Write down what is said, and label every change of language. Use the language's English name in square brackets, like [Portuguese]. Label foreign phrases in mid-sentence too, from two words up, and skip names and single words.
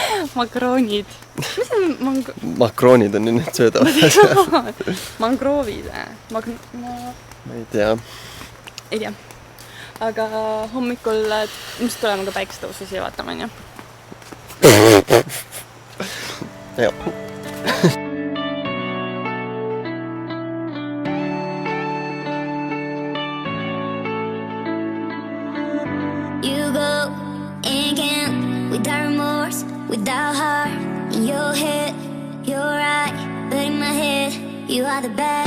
[Estonian] Makroonid. Mis on Makroonid on need söödavad. Mangroovid. ma ei tea. Ei tea. Aga hommikul ilmselt tuleme ka päikesetõusu siia vaatama, on ju? Jah. [English] You go and can't without remorse, without heart in your head. You're right, but in my head, you are the bad.